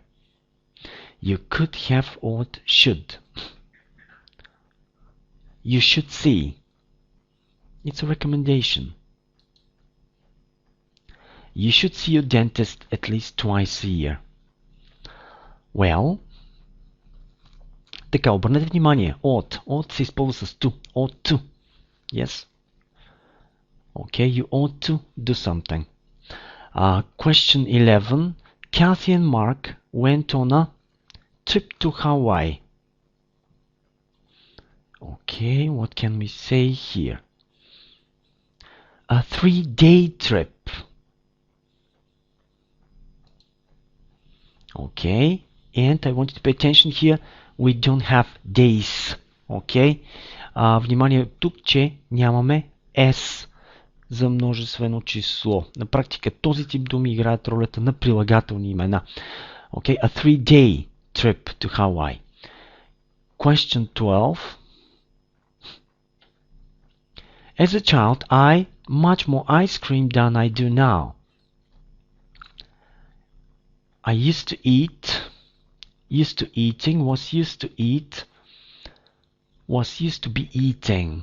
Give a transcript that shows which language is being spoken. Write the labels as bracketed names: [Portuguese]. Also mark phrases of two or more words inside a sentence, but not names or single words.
[English] You could have or should. You should see. It's a recommendation. You should see your dentist at least twice a year. Well, [Bulgarian] така, обърнете внимание. [English] Ought [Bulgarian] се използва с [English] to. Ought to. Yes. Okay, you ought to do something. Question 11. Kathy and Mark went on a trip to Hawaii. Okay, what can we say here? A 3-day trip. Okay, and I want you to pay attention here. We don't have days. [Bulgarian] Okay, внимание тук, че нямаме S за множествено число. На практика този тип думи играят ролята на прилагателни имена. [English] Okay, a 3-day trip to Hawaii. Question 12. As a child, I much more ice cream than I do now. I used to eat, used to eating, was used to eat, was used to be eating.